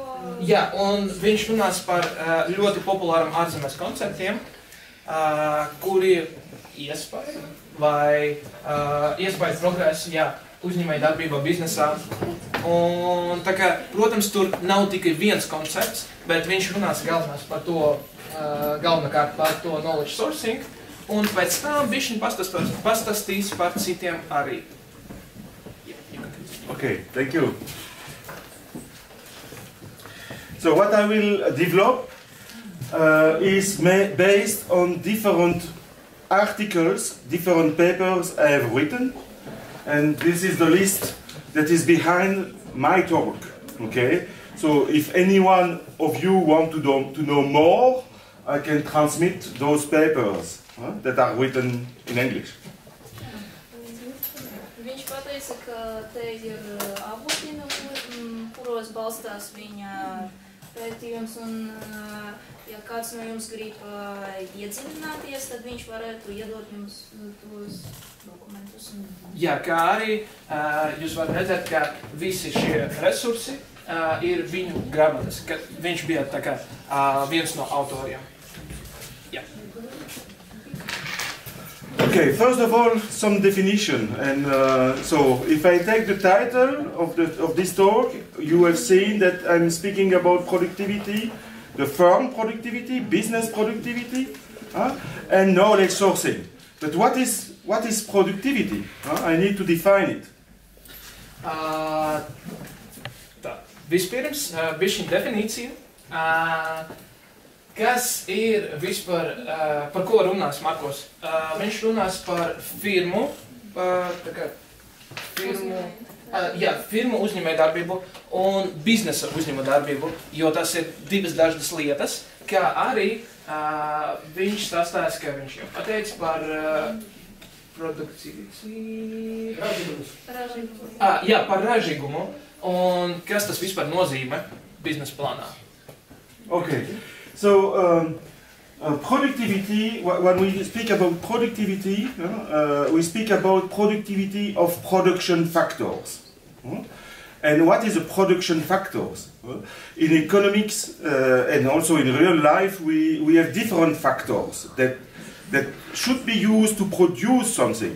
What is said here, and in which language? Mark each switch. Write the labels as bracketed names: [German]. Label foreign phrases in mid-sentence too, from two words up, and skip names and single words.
[Latvian] Jā, un viņš runās par ļoti populāram ārzemēs konceptiem, kuri iespēja vai iespējas progresu, uzņēmējdarbībā, biznesā. Un tā kā, protams, tur nav tikai viens koncepts, bet viņš runās galvenokārt par to [English] knowledge sourcing, [Latvian] un pēc tam bišķiņ pastāstīs par citiem arī. [English] Okay, thank you. So what I will develop is based on different articles, different papers I have written, and this is the list that is behind my talk. Okay, so if anyone of you want to know more, I can transmit those papers that are written in English. [Latvian] Viņš pateica, ka te ir avoti, kuros balstās viņa pētījums, un ja kāds no jums grib iedziļināties, tad viņš varētu iedot jums tos dokumentus. Jā, kā arī jūs varat redzēt, ka visi šie resursi ir viņu grāmatas, ka viņš bija tā kā viens no autoriem. Jā. [English] Okay, first of all, some definition. And so, if I take the title of this talk, you have seen that I'm speaking about productivity, the firm productivity, business productivity, and knowledge sourcing. But what is productivity? I need to define it. [Latvian] Vispirms, bišķiņ definīcija. Kas ir vispār, par ko runās Markos? Viņš runās par firmu, firmu uzņēmējdarbību un biznesa uzņēmējdarbību, jo tas ir divas dažādas lietas, kā arī viņš stāstās, ka viņš jau pateica par produktivitāti. Par ražīgumu, un kas tas vispār nozīmē biznesa plānā. [English] Okay. So, productivity, when we speak about productivity, we speak about productivity of production factors. And what is a production factors? In economics and also in real life, we have different factors that should be used to produce something.